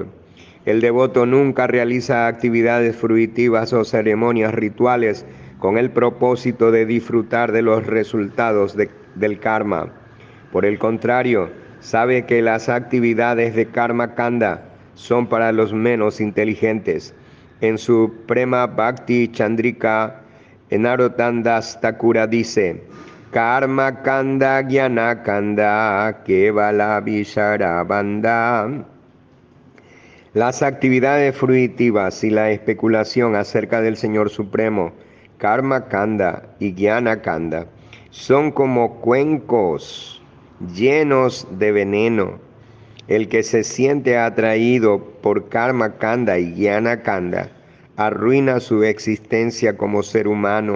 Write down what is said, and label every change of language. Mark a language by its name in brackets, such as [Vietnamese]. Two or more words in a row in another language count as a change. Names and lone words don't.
[Spanish] El devoto nunca realiza actividades fruitivas o ceremonias rituales con el propósito de disfrutar de los resultados del karma. Por el contrario, sabe que las actividades de [Sanskrit] कर्म काण्ड [Spanish] son para los menos inteligentes. En su Prema Bhakti Chandrika, Narottam Das Thakura dice: [Bangla] কর্ম কাণ্ড জ্ঞান কাণ্ড কেবল বিষের ভাণ্ড. [Spanish] Las actividades fruitivas y la especulación acerca del Señor Supremo, [Sanskrit] कर्म काण्ड [Spanish] y [Sanskrit] ज्ञान काण्ड, [Spanish] son como cuencos llenos de veneno. El que se siente atraído por [Sanskrit] कर्म काण्ड [Spanish] y [Sanskrit] ज्ञान काण्ड [Spanish] arruina su existencia como ser humano.